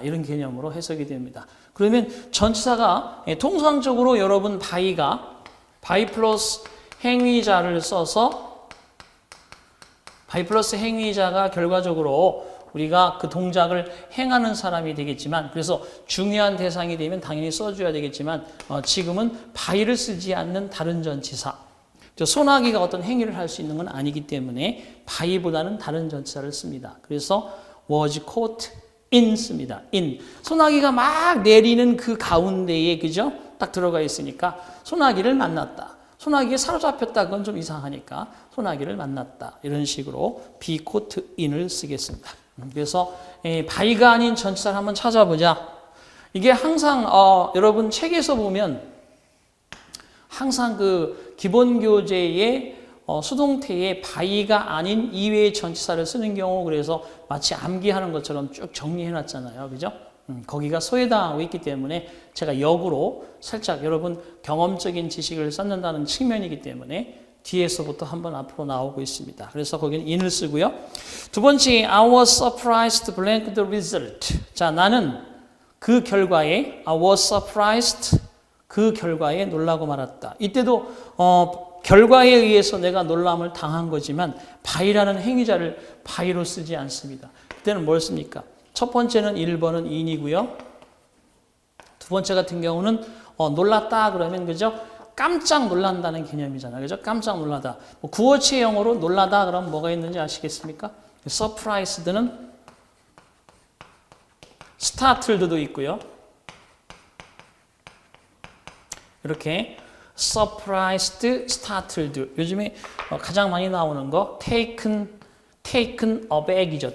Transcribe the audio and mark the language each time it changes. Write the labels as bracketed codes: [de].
[ko] 이런 개념으로 해석이 됩니다. 그러면 전치사가 통상적으로 여러분 by 플러스 행위자를 써서 by 플러스 행위자가 결과적으로 우리가 그 동작을 행하는 사람이 되겠지만 그래서 중요한 대상이 되면 당연히 써줘야 되겠지만 지금은 by를 쓰지 않는 다른 전치사 소나기가 어떤 행위를 할 수 있는 건 아니기 때문에 by보다는 다른 전치사를 씁니다. 그래서 [en] was caught in [ko] 씁니다. [en] in. [ko] 소나기가 막 내리는 그 가운데에 그죠? 딱 들어가 있으니까 소나기를 만났다. 소나기에 사로잡혔다. 그건 좀 이상하니까 소나기를 만났다. 이런 식으로 [en] be caught in [ko] 을 쓰겠습니다. 그래서 by가 아닌 전치사를 한번 찾아보자. 이게 항상 여러분 책에서 보면 항상 그 기본 교재에 수동태에 by가 아닌 이외의 전치사를 쓰는 경우 그래서 마치 암기하는 것처럼 쭉 정리해 놨잖아요. 그죠? 거기가 소외당하고 있기 때문에 제가 역으로 살짝 여러분 경험적인 지식을 쌓는다는 측면이기 때문에 뒤에서부터 한번 앞으로 나오고 있습니다. 그래서 거기는 in을 쓰고요. 두 번째, [en] I was surprised blank the result. [ko] 자, 나는 그 결과에 [en] I was surprised [ko] 그 결과에 놀라고 말았다. 이때도 결과에 의해서 내가 놀람을 당한 거지만 by라는 행위자를 by로 쓰지 않습니다. 그때는 뭘 씁니까? 첫 번째는 1번은 in이고요. 두 번째 같은 경우는 놀랐다 그러면 그죠? 깜짝 놀란다는 개념이잖아요. 그죠? 깜짝 놀라다. 구어체 영어로 놀라다 그러면 뭐가 있는지 아시겠습니까? surprised는 startled도 있고요. 이렇게 surprised, startled. 요즘에 가장 많이 나오는 거 taken aback이죠.